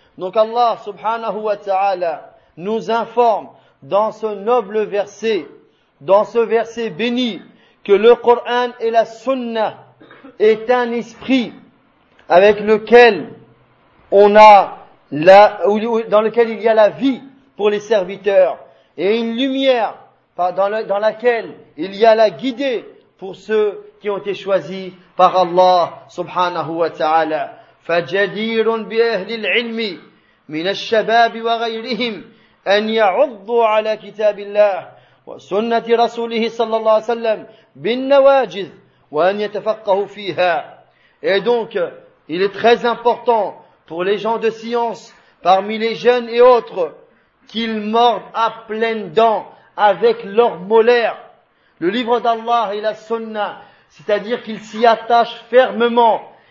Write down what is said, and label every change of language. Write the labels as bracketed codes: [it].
[fr] Donc Allah subhanahu wa ta'ala nous informe dans ce noble verset, dans ce verset béni, que le Coran et la Sunna est un esprit avec lequel on a la, dans lequel il y a la vie pour les serviteurs, et une lumière dans laquelle il y a la guidée pour ceux qui ont été choisis par Allah subhanahu wa ta'ala. [ar] فجدير بأهل العلم من الشباب وغيرهم أن يعضوا على كتاب الله وسنة رسوله صلى الله عليه وسلم بالنواجذ وأن يتفقهوا فيها. [fr] Et donc, il est très important pour les gens de science, parmi les jeunes et autres, qu'ils mordent à pleines dents avec leurs molaires le livre d'Allah et la sunna, c'est-à-dire qu'ils s'y attachent fermement.